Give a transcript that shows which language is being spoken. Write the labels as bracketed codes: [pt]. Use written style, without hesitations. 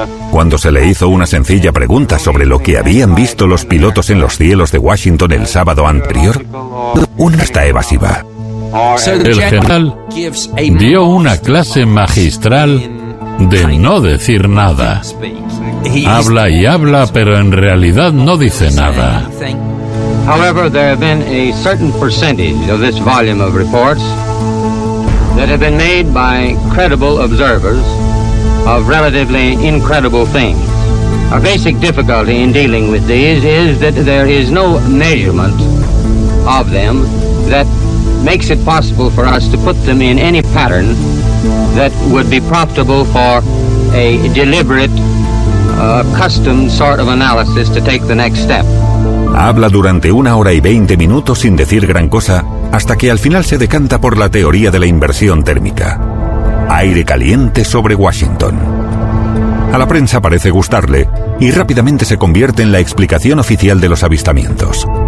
[es] Cuando se le hizo una sencilla pregunta sobre lo que habían visto los pilotos en los cielos de Washington el sábado anterior, una está evasiva. El general dio una clase magistral de no decir nada. Habla y habla, pero en realidad no dice nada. [en] However, there have been a certain percentage of this volume of reports that have been made by credible observers of relatively incredible things. A basic difficulty in dealing with these is that there is no measurement of them that makes it possible for us to put them in any pattern that would be profitable for a deliberate, custom sort of analysis to take the next step. [es] Habla durante una hora y 20 minutos sin decir gran cosa, hasta que al final se decanta por la teoría de la inversión térmica. Aire caliente sobre Washington. A la prensa parece gustarle, y rápidamente se convierte en la explicación oficial de los avistamientos.